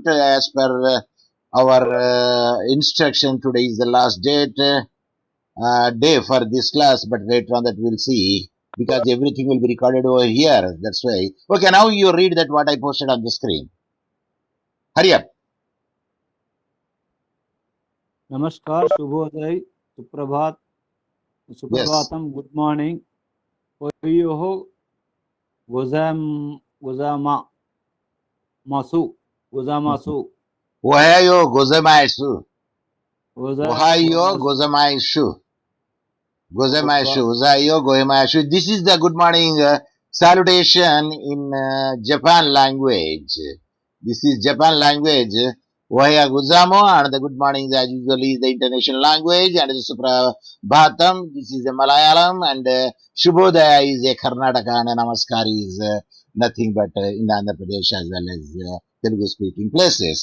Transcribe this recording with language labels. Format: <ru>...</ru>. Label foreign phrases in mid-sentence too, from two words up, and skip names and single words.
<en>As per our instruction, today is the last day for this class, but later on that we'll see because everything will be recorded over here. That's why. Okay, now you read that what I posted on the screen. Hurry up.</en> <hi>नमस्कार, शुभोदय, सुप्रभात,</hi> <en>Yes.</en> <ja>सुप्रभातम,</ja> <en>good morning.</en> <ja>おはようございます、ございます, おはようございます. Ohayo गोजामासु. ございます。ございます. おはようございます.</ja> <en>This is the good morning salutation in Japan language. This is Japan language.</en> <ja>おはようございます,</ja> <en>and the good morning as usually is the international language, and the Suprabhatam, this is the Malayalam, and Shubhodaya is a Karnataka, and Namaskar is nothing but in Andhra Pradesh as well as Telugu speaking places.</en>